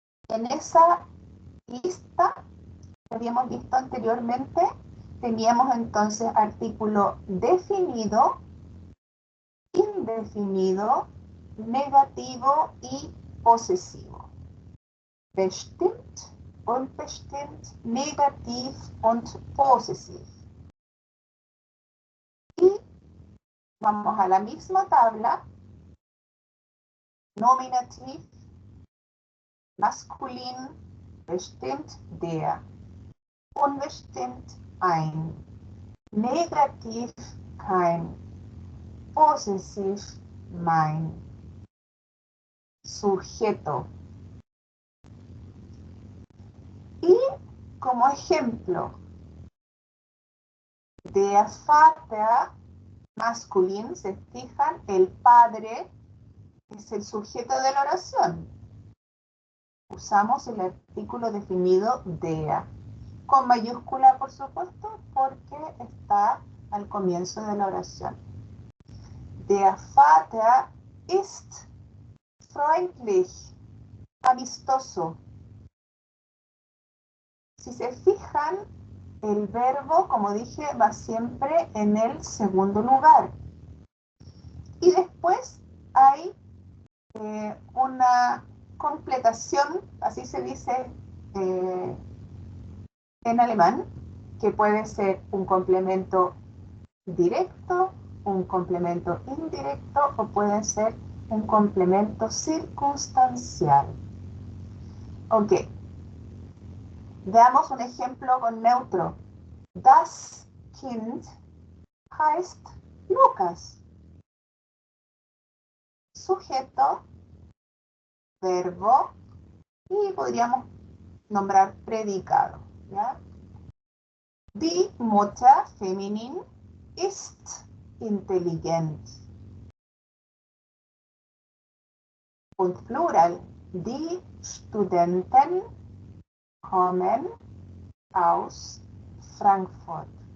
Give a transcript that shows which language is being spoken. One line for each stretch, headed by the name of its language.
Spanish: En esa lista que habíamos visto anteriormente, teníamos entonces artículo definido, indefinido, negativo y posesivo.
German: Bestimmt, unbestimmt, negativ und possessiv.
Spanish: Y vamos a la misma tabla.
German: Nominativ, maskulin, bestimmt der, unbestimmt ein, negativ kein, possessiv mein,
Spanish: sujeto. Y como ejemplo,
German: der Vater
Spanish: masculino, se fijan, el padre es el sujeto de la oración. Usamos el artículo definido der, con mayúscula por supuesto, porque está al comienzo de la oración.
German: Der Vater ist freundlich,
Spanish: amistoso. Si se fijan, el verbo, como dije, va siempre en el segundo lugar. Y después hay una completación, así se dice en alemán, que puede ser un complemento directo, un complemento indirecto o puede ser un complemento circunstancial. Ok. Veamos un ejemplo con neutro.
German: Das Kind heißt Lucas.
Spanish: Sujeto, verbo y podríamos nombrar predicado, ¿ya?
German: Die Mutter feminin ist intelligent. Und Plural, die Studenten kommen aus Frankfurt.